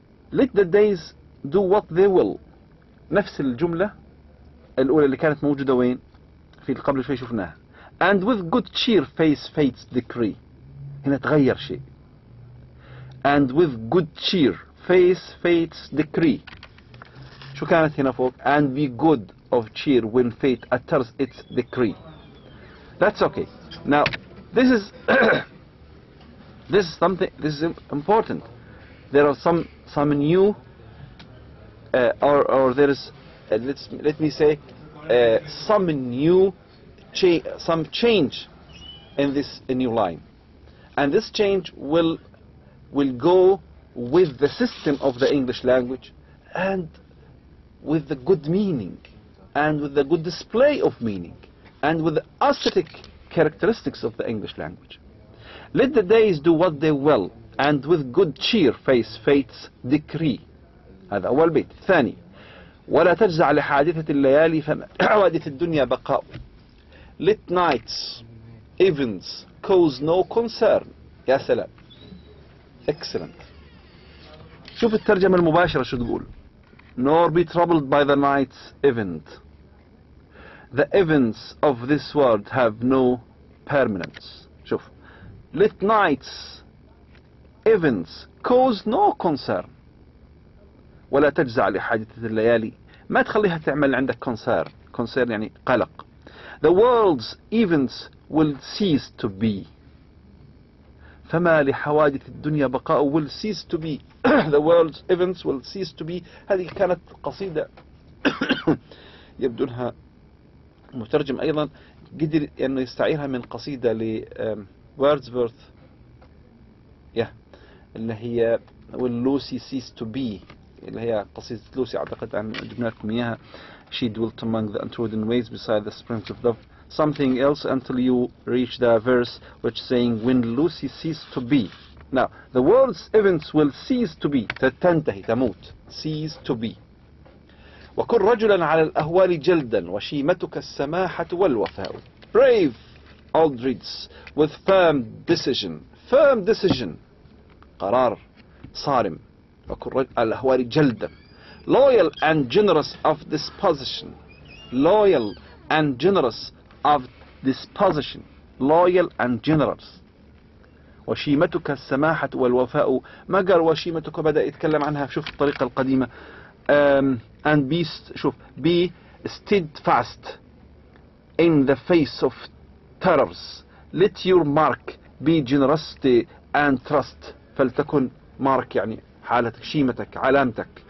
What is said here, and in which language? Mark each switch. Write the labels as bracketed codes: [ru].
[en] Let the days do what they will. [ar] نفس الجملة الأولى اللي كانت موجودة وين؟ في قبل شوي شفناها. [en] And with good cheer face fate's decree. [ar] هنا تغير شيء. [en] And with good cheer face fate's decree. [ar] شو كانت هنا فوق؟ [en] And be good of cheer when fate utters its decree. That's okay. Now this is this is something, this is important. There are some new or there is let me say some new some change in this new line, and this change will go with the system of the English language and with the good meaning and with the good display of meaning and with the aesthetic characteristics of the English language. Let the days do what they will and with good cheer face fate's decree. [ar] هذا أول بيت. ثاني: ولا تجزع لحادثة الليالي فحوادث الدنيا بقاء. [en] Let nights events cause no concern. [ar] يا سلام. [en] Excellent. [ar] شوف الترجمة المباشرة شو تقول: [en] nor be troubled by the night's event. The events of this world have no permanence. [ar] شوف. [en] Let nights events cause no concern. [ar] ولا تجزع لحادثة الليالي، ما تخليها تعمل عندك concern يعني قلق. [en] The world's events will cease to be. [ar] فما لحوادث الدنيا بقاء [en] will cease to be. The world's events will cease to be. [ar] هذه كانت قصيدة يبدو أنها مترجم أيضا قدر أنه يستعيرها من قصيدة ل ووردزورث اللي هي When Lucy Ceased to Be، اللي هي قصيدة لوسي، أعتقد أن جبنا لكم إياها. [en] She dwelt among the untrodden ways beside the springs of love, something else until you reach the verse which saying when Lucy ceased to be. Now the world's events will cease to be، [ar] تنتهي تموت، [en] cease to be. [ar] وكن رجلا على الأهوال جلدا وشيمتك السماحة والوفاء. [en] Brave Aldrids with firm decision [ar] قرار صارم. وكن رجل على الأهوال جلدا. [en] Loyal and generous of disposition. Loyal and generous of disposition. Loyal and generous. [ar] وشيمتك السماحة والوفاء. ما قال وشيمتك، بدأ يتكلم عنها. شوف الطريقة القديمة. [en] And be [ar] شوف [en] be steadfast in the face of terrors. Let your mark be generosity and trust. [ar] فلتكن مارك يعني حالتك، شيمتك، علامتك.